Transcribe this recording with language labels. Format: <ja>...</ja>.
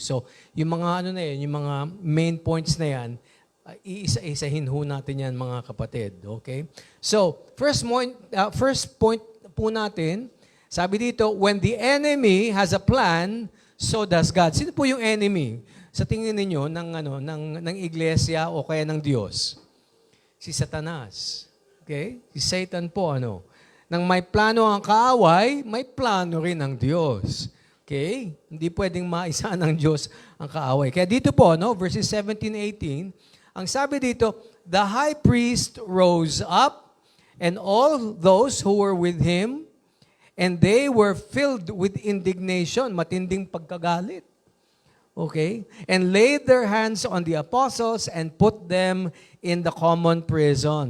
<tl>So, yung mga yung mga main points na yan, iisa-isahin ho natin yan mga kapatid. Okay?</tl> <en>So, first point</en> <tl>po natin, sabi dito,</tl> <en>when the enemy has a plan, so does God.</en> <tl>Sino po yung enemy? Sa tingin ninyo ng iglesia o kaya ng Diyos? Si Satanas. Okay? Si Satan po Nang may plano ang kaaway, may plano rin ang Diyos. Okay? Hindi pwedeng maisa ng Diyos ang kaaway. Kaya dito po,</tl> <en>verses 17-18,</en> <tl>ang sabi dito,</tl> <en>the high priest rose up and all those who were with him, and they were filled with indignation,</en> <tl>matinding pagkagalit.</tl> <en>Okay? And laid their hands on the apostles and put them in the common prison.</en>